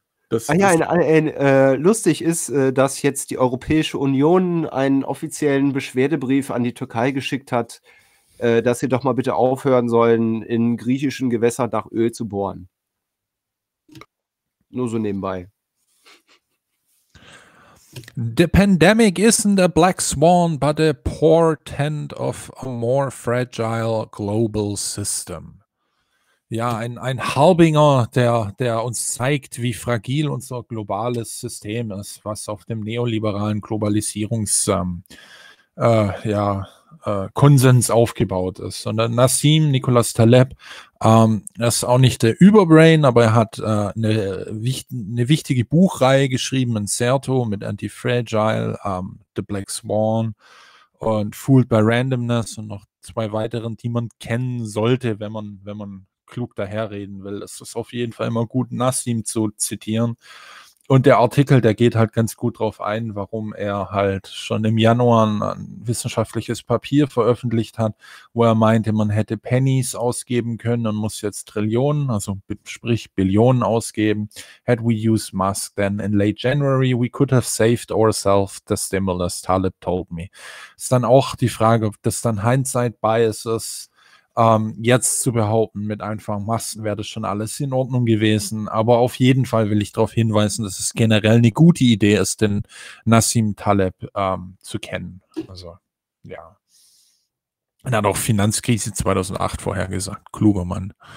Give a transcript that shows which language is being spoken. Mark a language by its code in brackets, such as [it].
[de] lustig ist, dass jetzt die Europäische Union einen offiziellen Beschwerdebrief an die Türkei geschickt hat, dass sie doch mal bitte aufhören sollen, in griechischen Gewässern nach Öl zu bohren. Nur so nebenbei. [en] The pandemic isn't a black swan, but a portent of a more fragile global system. [de] Ja, ein Harbinger, der uns zeigt, wie fragil unser globales System ist, was auf dem neoliberalen Konsens aufgebaut ist. Und dann Nassim Nicholas Taleb, ist auch nicht der Überbrain, aber er hat eine wichtige Buchreihe geschrieben, Incerto mit Antifragile, The Black Swan und Fooled by Randomness und noch 2 weiteren, die man kennen sollte, wenn man klug daherreden will. Es ist auf jeden Fall immer gut, Nassim zu zitieren. Und der Artikel, der geht halt ganz gut drauf ein, warum er halt schon im Januar ein wissenschaftliches Papier veröffentlicht hat, wo er meinte, man hätte Pennies ausgeben können und muss jetzt Trillionen, also sprich Billionen ausgeben. [en] Had we used Musk then in late January, we could have saved ourselves the stimulus, Taleb told me. [de] Ist dann auch die Frage, ob das dann hindsight bias ist, jetzt zu behaupten, mit einfachen Masken wäre das schon alles in Ordnung gewesen. Aber auf jeden Fall will ich darauf hinweisen, dass es generell eine gute Idee ist, den Nassim Taleb zu kennen. Also, ja. Er hat auch Finanzkrise 2008 vorhergesagt. Kluger Mann.